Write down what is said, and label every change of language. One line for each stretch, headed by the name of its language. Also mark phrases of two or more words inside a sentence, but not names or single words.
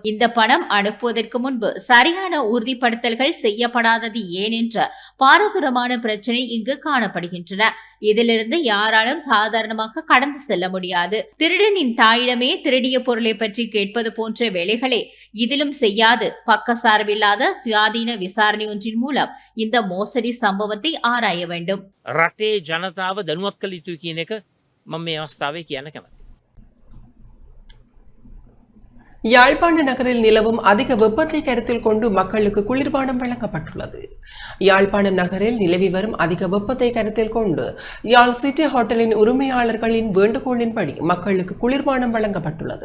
Tamil: இந்த பணம் அனுப்புவதற்கு முன்பு சரியான உறுதிப்படுத்தல்கள் செய்யப்படாதது ஏன் என்ற பாரதூரமான பிரச்சனை இங்கு காணப்படுகின்றன. இதிலிருந்து யாராலும் சாதாரணமாக கடந்து செல்ல முடியாது. திருடனின் தாயிடமே திருடிய பொருளை பற்றி கேட்பது போன்ற வேலைகளை இதிலும் செய்யாது பக்கசார்பில்லாத சுயாதீன விசாரணை ஒன்றின் மூலம் இந்த மோசடி சம்பவத்தை ஆராய வேண்டும்.
Sinhala: රටේ ජනතාව දැනුවත් කළ යුතුයි කියන එක මම මේ අවස්ථාවේ කියන්න කැමතියි.
Tamil: யாழ்ப்பாண நகரில் நிலவும் அதிக வெப்பத்தை கருத்தில் கொண்டு மக்களுக்கு குளிர்பானம் வழங்கப்பட்டுள்ளது. யாழ்ப்பாணம் நகரில் நிலவி வரும் அதிக வெப்பத்தை கருத்தில் கொண்டு யாழ் சிட்டி ஹோட்டலின் உரிமையாளர்களின் வேண்டுகோளின்படி மக்களுக்கு குளிர்பானம் வழங்கப்பட்டுள்ளது.